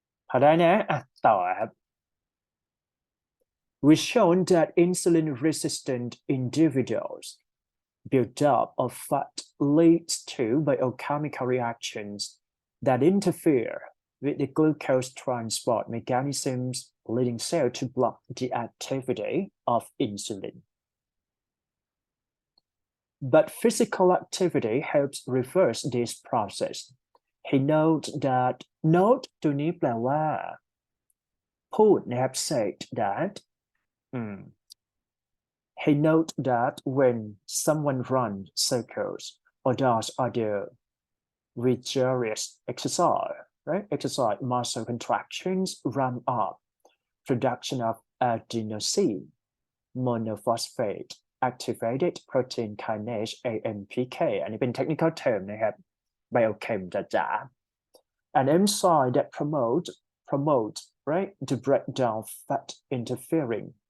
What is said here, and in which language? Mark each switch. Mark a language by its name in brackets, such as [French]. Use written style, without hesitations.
[Thai] พอได้นะต่อครับ [English] We've shown that insulin-resistant individuals buildup of fat leads to biochemical reactions that interfere with the glucose transport mechanisms, leading cells to block the activity of insulin. But physical activity helps reverse this process. He notes that note [Thai] ตัวนี้แปลว่าพูดนะครับ [English] said that he noted that when someone runs circles or does other vigorous exercise, right? Exercise muscle contractions ramp up production of adenosine monophosphate activated protein kinase AMPK [Thai] อันนี้เป็น [English] technical term นะครับ biochem จ๋าๆ an enzyme that promote right to break down fat interfering